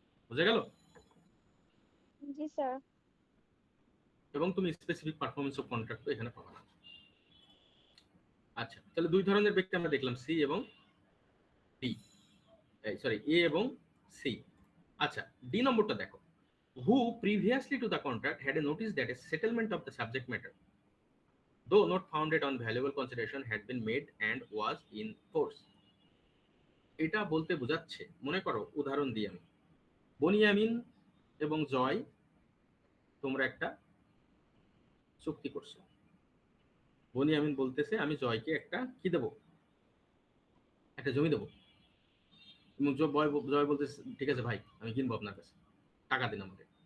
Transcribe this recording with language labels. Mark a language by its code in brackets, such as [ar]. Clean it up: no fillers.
[bn] বুঝে গেল? জি স্যার। এবং তুমি স্পেসিফিক পারফরমেন্স অফ কন্ট্রাক্ট এখানে পাবা না। আচ্ছা, তাহলে 2 ধরনের ব্যক্তি আমরা দেখলাম, সি এবং ডি, সরি এ এবং সি। আচ্ছা, ডি নম্বরটা দেখো, [en] who previously to the contract had a notice that a settlement of the subject matter, though not founded on valuable consideration, had been made and was in force। [bn] এটা বলতে বোঝাচ্ছে, মনে করো উদাহরণ দিই আমি, বনিয়ামিন এবং জয় তোমরা একটা চুক্তি করছো। বনিয়ামিন বলতেছে আমি জয়কে একটা কি দেবো, একটা জমি দেবো, এবং জয় বলতেছে ঠিক আছে ভাই আমি কিনবো আপনার কাছে, টাকা দিন আমাকে।